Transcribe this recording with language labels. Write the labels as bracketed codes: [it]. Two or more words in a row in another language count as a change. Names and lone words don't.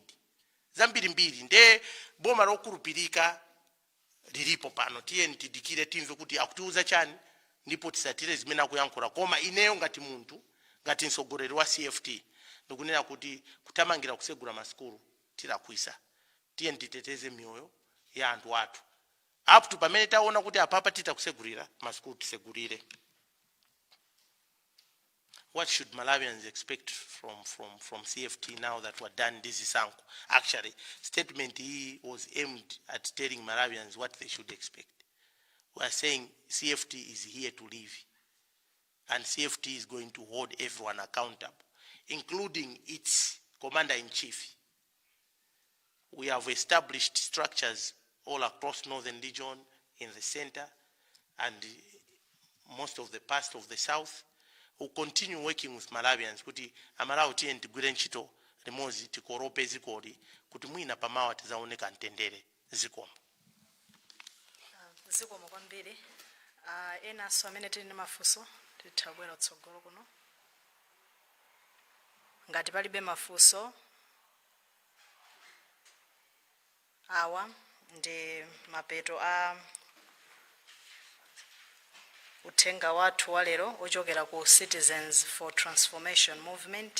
[ny] Zambiri mbiri nde boma lokulupirika lilipo pano tiye tidikire timve kuti akutiuza chani ndipo tisatire zimene akuyankhula. Koma ineyo ngati muntu ngati mtsogoleri wa CFT ndikunena kuti kutamangira kusegula maskulu tilakwisa. Tiye titeteze mioyo ya anthu athu. [en] Up to [ny] pamene taona kuti apapa titakusegulira maskulu tisegulire. [en] What should Malawians expect from CFT now that we're done this Isanko? Actually, statement he was aimed at telling Malawians what they should expect. We are saying CFT is here to live. And CFT is going to hold everyone accountable, including its commander-in-chief. We have established structures all across Northern Region, in the center, and most of the parts of the south. We'll continue working with Malawians [ny] kuti amalawi tiye ntigwire ntchito limodzi tikorope zikoli kuti mwina pamawa tizaoneka ntendere zikomo. Zikomo kwambiri. Enaso amene tili ndi mafunso tithabwera kutsogolo kuno. Ngati palibe mafunso awa ndi mapeto a uthenga wathu wa lero ochokera ku Citizens for Transformation Movement.